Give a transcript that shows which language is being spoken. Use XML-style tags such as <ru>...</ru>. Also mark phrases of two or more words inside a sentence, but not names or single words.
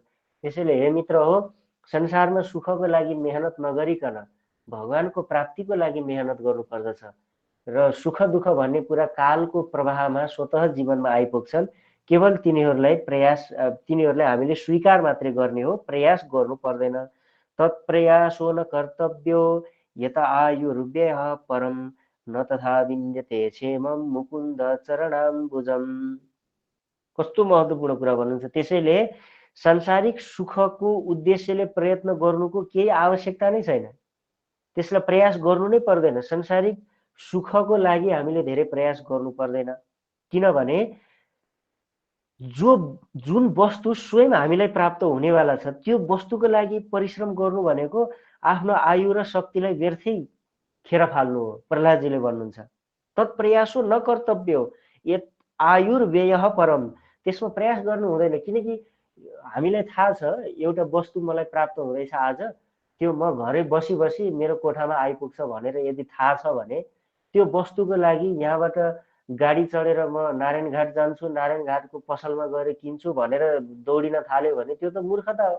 <ne>त्यसैले हे मित्र हो, संसारमा सुखको लागि मेहनत नगरिकन भगवानको प्राप्तिको लागि मेहनत गर्नुपर्दछ। र सुख दुःख भन्ने कुरा कालको प्रवाहमा स्वतः जीवनमा आइपुग्छन्। केवल तिनीहरूलाई हामीले स्वीकार मात्रै गर्ने हो, प्रयास गर्नु पर्दैन।</ne> <sa>तत्प्रयासो न कर्तव्यो यत आयुर्व्ययः परम न तथा विन्द्यते क्षेमं मुकुन्द चरणाम्बुजम्।</sa> <ne>कस्तो महत्त्वपूर्ण कुरा भन्नुहुन्छ। त्यसैले सांसारिक सुखको उद्देश्यले प्रयत्न गर्नुको केही आवश्यकता नै छैन, त्यसलाई प्रयास गर्नु नै पर्दैन। सांसारिक सुखको लागि हामीले धेरै प्रयास गर्नु पर्दैन, किनभने जुन वस्तु स्वयं हामीलाई प्राप्त हुनेवाला छ त्यो वस्तुको लागि परिश्रम गर्नु भनेको आफ्नो आयु र शक्तिलाई व्यर्थै खेर फाल्नु हो। प्रहलादजीले भन्नुहुन्छ</ne> <sa>तत्प्रयासो न कर्तव्यो यत आयुर्व्ययः परम,</sa> <ne>त्यसमा प्रयास गर्नु हुँदैन। किनकि हामीलाई थाहा छ एउटा वस्तु मलाई प्राप्त हुँदैछ आज, त्यो म घरै बसी बसी मेरो कोठामा आइपुग्छ भनेर यदि थाहा छ भने त्यो वस्तुको लागि यहाँबाट गाडी चढेर म नारायणघाट जान्छु, नारायणघाटको पसलमा गएर किन्छु भनेर दौडिन थाल्यो भने त्यो त मूर्खता हो।</ne>